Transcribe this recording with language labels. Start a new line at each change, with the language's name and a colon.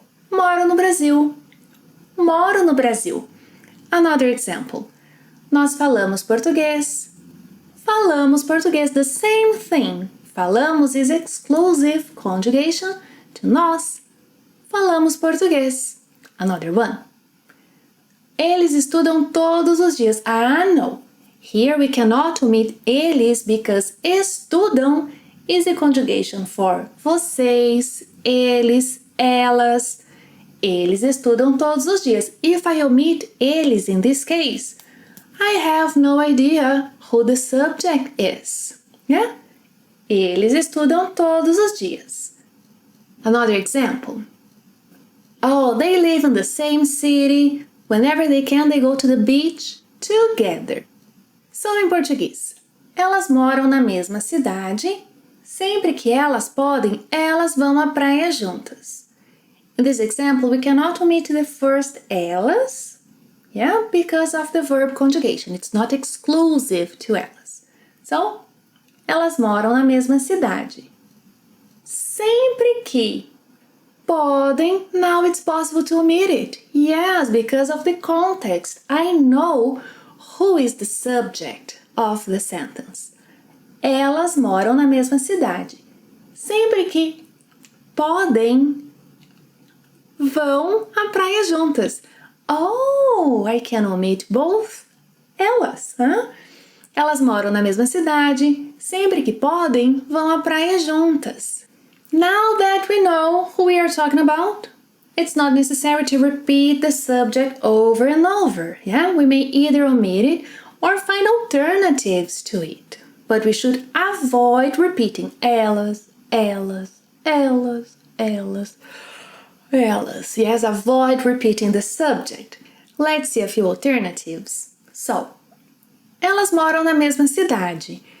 Portuguese: Moro no Brasil. Moro no Brasil.
English: Another example.
Portuguese: Nós falamos português. Falamos português,
English: the same thing. Falamos is exclusive conjugation to nós.
Portuguese: Falamos português.
English: Another one.
Portuguese: Eles estudam todos os dias.
English: No. Here we cannot omit eles because estudam is a conjugation for vocês, eles, elas.
Portuguese: Eles estudam todos os dias.
English: If I omit eles in this case, I have no idea who the subject is. Yeah?
Portuguese: Eles estudam todos os dias.
English: Another example. They live in the same city. Whenever they can, they go to the beach together.
Portuguese: So, em português, elas moram na mesma cidade. Sempre que elas podem, elas vão à praia juntas.
English: In this example, we cannot omit the first elas, because of the verb conjugation. It's not exclusive to elas.
Portuguese: So, elas moram na mesma cidade. Sempre que podem,
English: now it's possible to omit it. Yes, because of the context. I know who is the subject of the sentence.
Portuguese: Elas moram na mesma cidade. Sempre que podem, vão à praia juntas.
English: I can omit both elas.
Portuguese: Elas moram na mesma cidade. Sempre que podem, vão à praia juntas.
English: Now that we know who we are talking about, it's not necessary to repeat the subject over and over. We may either omit it or find alternatives to it. But we should avoid repeating elas, elas, elas, elas, elas. Yes, avoid repeating the subject. Let's see a few alternatives.
Portuguese: So, elas moram na mesma cidade.